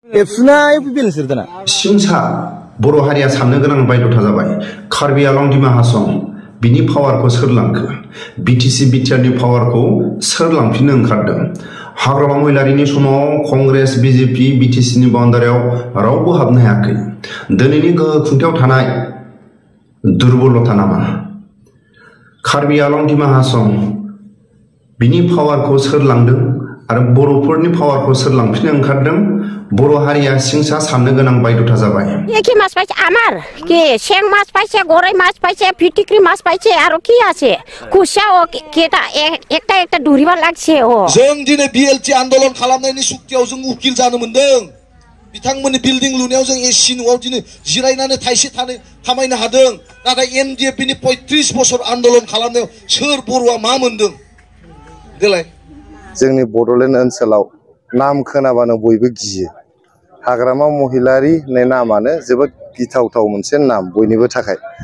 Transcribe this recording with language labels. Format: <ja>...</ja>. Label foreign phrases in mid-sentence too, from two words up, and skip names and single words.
<brx>सिंसा बर' हारिया साननो गोनां बायद'था जाबाय कार्बि आलं दिमा हासं बिनि पावारखौ सोर लांखो बिटिसि बिटिआरनि पावारखौ सोर लांफिननो ओंखारदों हाग्रामा महिलारिनि समाव कंग्रेस बिजेपि बिटिसिनि बाउन्डारियाव रावबो हाबनो हायाखै दिनैनि गोहो खुंथायाव थानाय दुर्बलता नामा कार्बि आलं दिमा हासं बिनि पावारखौ सोर लांदों आरो बर'फोरनि पावारखौ सोर लांफिननो ओंखारदों बर' हारिया सिंसा साननो गोनां बायद'था जाबाय</brx> <bn>কি মাছ পাইছে আমার কি শেং মাছ পাইছে গরই মাছ পাইছে ফিটিকরি মাছ পাইছে আর কি আছে কুশা ও কেটা একটা একটা ডুরিবা লাগছে ও</bn> <brx>जों दिनै बिएलटि आन्दोलन खालामनायनि सुक्तियाव जों उकिल जानो मोनदों बिथांमोननि बिल्डिं लुनायाव जों एसि न'आव दिनै जिरायनानै थाइसे थानो खामायनो हादों नाथाय एमडिएफनि 35 बोसोर आन्दोलन खालामनायाव सोर बर'आ मा मोनदों देलाय जोंनि बड'लेण्ड ओनसोलाव नाम खोनाबानो बयबो गियो हाग्रामा महिलारि होननाय नामानो जोबोद गिथावथाव मोनसे नाम बयनिबो थाखाय</brx>